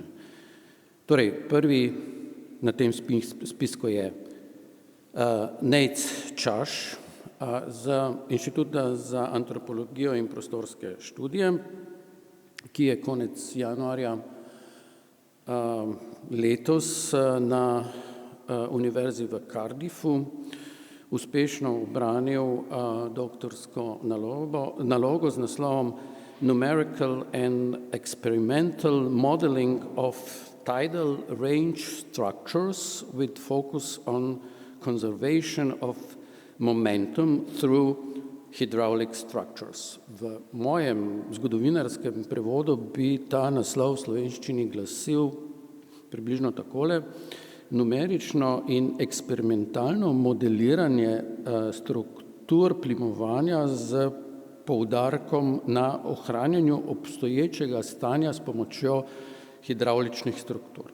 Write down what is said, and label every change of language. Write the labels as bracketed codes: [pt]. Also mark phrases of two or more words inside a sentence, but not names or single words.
[sl] Torej, prvi na tem spisku je Nejc Čaš z Inštituta za antropologijo in prostorske študije, ki je konec januarja letos na Univerzi v Cardiffu uspešno ubranil doktorsko nalogo z naslovom Numerical and Experimental Modeling of Tidal Range Structures with Focus on Conservation of Momentum through Hydraulic Structures. V mojem zgodovinarskem prevodu bi ta naslov v slovenščini glasil približno takole: numerično in eksperimentalno modeliranje struktur plimovanja z poudarkom na ohranjanju obstoječega stanja s pomočjo hidravličnih struktur.